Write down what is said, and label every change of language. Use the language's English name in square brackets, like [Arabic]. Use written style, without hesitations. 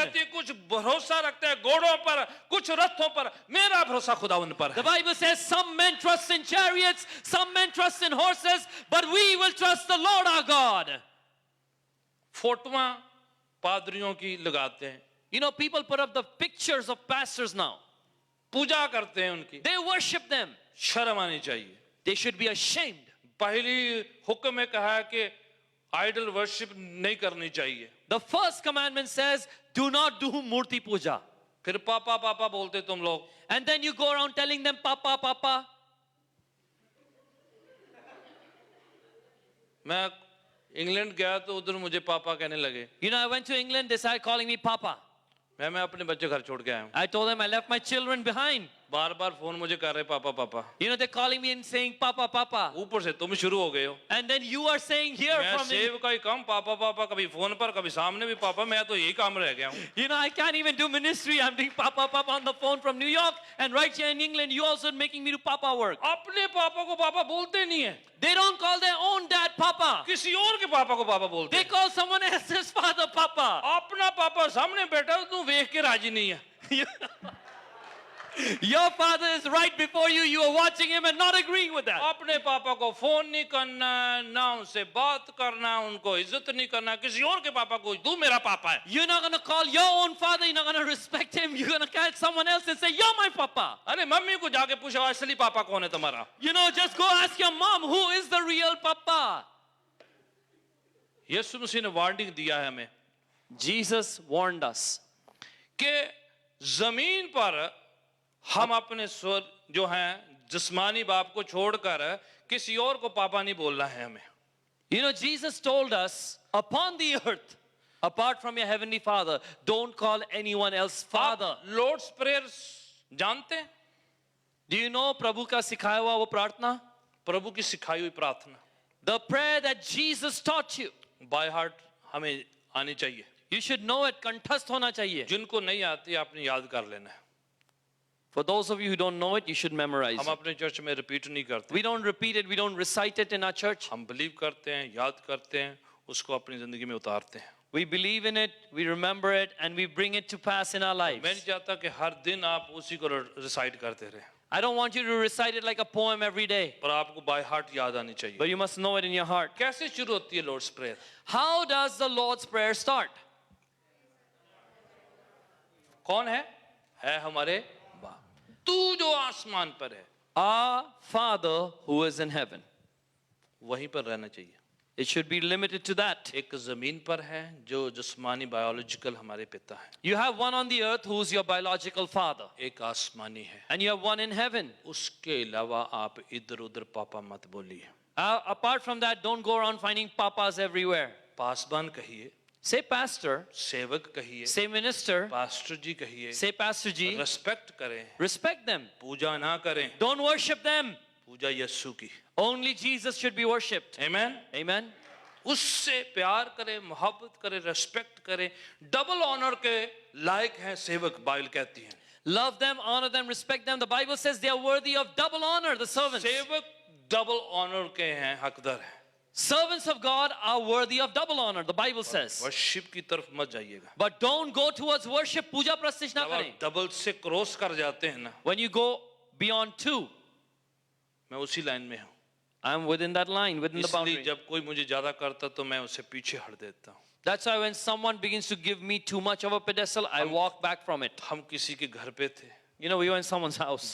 [Hindi] कहती है कुछ भरोसा रखते हैं घोड़ों पर, कुछ रथों पर, मेरा भरोसा खुदा उन पर [English] The [Hindi] है। [English] Bible says some men trust in chariots, some men trust in horses, but we will trust the Lord our God. [Hindi] फोटोआं पादरियों की लगाते हैं, [English] You know, people put up the pictures of pastors now. [Hindi] पूजा करते हैं उनकी, [English] They worship them. [Hindi] शर्म आनी चाहिए। [English] They should be ashamed. [Hindi] पहली हुक्म में कहा है कि आइडल वर्शिप नहीं करनी चाहिए। [English] The first commandment says, do not do murti puja. [Hindi] फिर पापा पापा बोलते तुम लोग, [English] And then you go around telling them, Papa, Papa. [Hindi] मैं इंग्लैंड गया तो उधर मुझे पापा कहने लगे। [English] You know, I went to England, they started calling me Papa. [Hindi] मैं अपने बच्चे घर छोड़ के आया हूँ। [English] I told them I left my children behind. [Hindi] Bar bar phone मुझे कर रहे पापा पापा। [English] You know, they're calling me and saying, Papa, Papa. [Hindi] ऊपर से तुम शुरू हो गए हो। [English] And then you are saying here [Hindi] मैं [English] from [Hindi] सेव का ही काम पापा पापा, कभी फोन पर कभी सामने भी पापा, मैं तो यही काम रह गया हूँ। [English] You know, I can't even do ministry. I'm doing Papa, Papa on the phone from New York. And right here in England, you also making me do Papa work. [Hindi] अपने पापा को पापा बोलते नहीं है, [English] They don't call their own dad Papa. [Hindi] किसी और के पापा को पापा बोलते [English] They [Hindi] हैं। [English] call someone else's father Papa. [Hindi] अपना पापा सामने बैठा हो, तू देख के राजी नहीं है। [English] Your father is right before you. You are watching him and not agreeing with that. [Hindi] अपने पापा को फोन नहीं करना है, ना उनसे बात करना है, उनको इज्जत नहीं करना है, किसी और के पापा को तू मेरा पापा है। [English] You're not going to call your own father. You're not going to respect him. You're going to catch someone else and say, you're my papa. [Hindi] अरे मम्मी को जाके पूछो असली पापा कौन है तुम्हारा। [English] You know, just go ask your mom, who is the real papa? [Hindi] यीशु मसीह ने वार्निंग दिया है हमें [English] Jesus warned us. [Hindi] कि जमीन पर हम अपने स्वर जो हैं जिस्मानी बाप को छोड़कर किसी और को पापा नहीं बोलना है हमें। [English] You know, Jesus told us, upon the earth, apart from your heavenly father, don't call anyone else father. [Hindi] आप लॉर्ड्स प्रेयर जानते हैं? [English] Do you know [Hindi] प्रभु का सिखाया हुआ वो प्रार्थना? प्रभु की सिखाई हुई प्रार्थना [English] The prayer that Jesus taught you. [Hindi] By heart हमें आनी चाहिए। [English] You should know it, [Hindi] कंठस्थ होना चाहिए. जिनको नहीं आती आपने याद कर लेना है। [English] For those of you who don't know it, you should memorize [Hindi] हम [English] it. [Hindi] अपने चर्च में रिपीट नहीं करते, [English] We don't repeat it, we don't recite it in our church. [Hindi] हम बिलीव करते हैं, याद करते हैं, उसको अपनी जिंदगी में उतारते हैं। [English] We believe in it, we remember it, and we bring it to pass in our [Hindi] मैं [English] lives. [Hindi] नहीं चाहता कि हर दिन आप उसी को रिसाइट करते रहे, [English] I don't want you to recite it like a poem every day, [Hindi] पर आपको बाय हार्ट याद आनी चाहिए। [English] but you must know it in your heart. [Hindi] कैसे शुरू होती है Lord's prayer? [English] How does the Lord's Prayer start? [Hindi] कौन है हमारे बाप, तू जो आसमान पर है। [English] Our Father who is in heaven. [Hindi] वहीं पर रहना चाहिए। [English] It should be limited to that. [Hindi] एक जमीन पर है जो जिस्मानी बायोलॉजिकल हमारे पिता है, [English] You have one on the earth who's your biological father, [Hindi] एक आसमानी है, [English] and you have one in heaven. [Hindi] उसके अलावा आप इधर उधर पापा मत बोलिए। [English] Apart from that, don't go around finding papas everywhere. [Hindi] पासबान कहिए, [English] Say pastor, [Hindi] सेवक कहिए, [English] say minister, [Hindi] पास्टर जी कहिए, [English] say pastor ji. [Hindi] रेस्पेक्ट करें, [English] Respect them. [Hindi] पूजा ना करें, [English] Don't worship them. [Hindi] पूजा यीशु की। [English] Only Jesus should be worshipped. [Hindi] Amen. [English] Amen. [Hindi] उससे प्यार करें, मोहब्बत करें, रेस्पेक्ट करें, डबल ऑनर के लायक हैं सेवक, बाइबल कहती है। [English] Love them, honor them, respect them. The Bible says they are worthy of double honor, the servants. [Hindi] सेवक डबल ऑनर के हैं, हकदार हैं। [English] Servants of God are worthy of double honor, the Bible says. [Hindi] Worship की तरफ मत जाइएगा। [English] But don't go towards worship, [Hindi] puja prasthit na जब kare. आप डबल से क्रॉस कर जाते हैं ना, [English] When you go beyond two, [Hindi] मैं उसी लाइन में हूँ। [English] I'm within that line, within the [Hindi] इसलिए [English] boundary. [Hindi] जब कोई मुझे ज्यादा करता तो मैं उसे पीछे हट देता हूँ। [English] That's why when someone begins to give me too much of a pedestal, I walk back from it. [Hindi] हम किसी के घर पे थे, [English] You know, we were in someone's house.